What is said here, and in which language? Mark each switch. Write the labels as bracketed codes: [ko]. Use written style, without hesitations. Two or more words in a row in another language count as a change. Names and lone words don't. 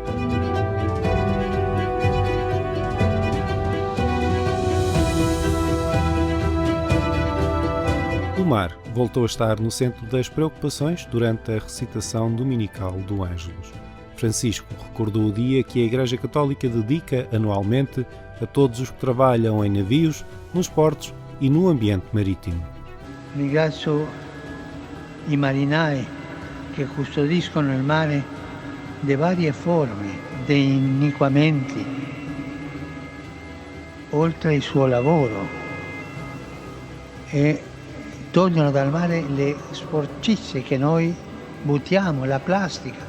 [pt] O mar voltou a estar no centro das preocupações durante a recitação dominical do Ângelus. Francisco recordou o dia que a Igreja Católica dedica anualmente a todos os que trabalham em navios, nos portos e no ambiente marítimo. [it] Ringrazio i marinai che custodiscono il mare de varie forme, de iniquamenti, oltre il suo lavoro, e togliono dal mare le sporcizie che noi buttiamo, la plastica.